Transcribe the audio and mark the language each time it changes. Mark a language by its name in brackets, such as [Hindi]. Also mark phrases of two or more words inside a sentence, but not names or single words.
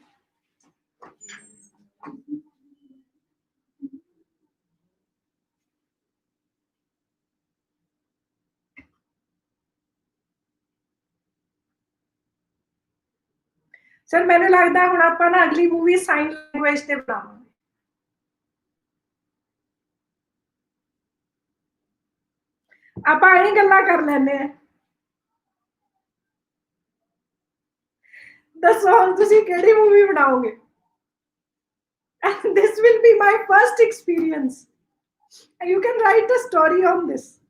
[Punjabi] ਸਰ ਮੈਨੂੰ ਲੱਗਦਾ ਹੁਣ ਆਪਾਂ ਨਾ ਅਗਲੀ ਮੂਵੀ [English] sign language [Punjabi] ਤੇ ਬਣਾਵਾਂਗੇ। ਆਪਾਂ ਇਹ ਗੱਲਾਂ ਕਰ ਲੈਂਦੇ ਆ। ਦੱਸੋ ਹੁਣ ਤੁਸੀਂ ਕਿਹੜੀ ਮੂਵੀ ਬਣਾਓਗੇ? [English] And this will be my first experience. You can write a story on this.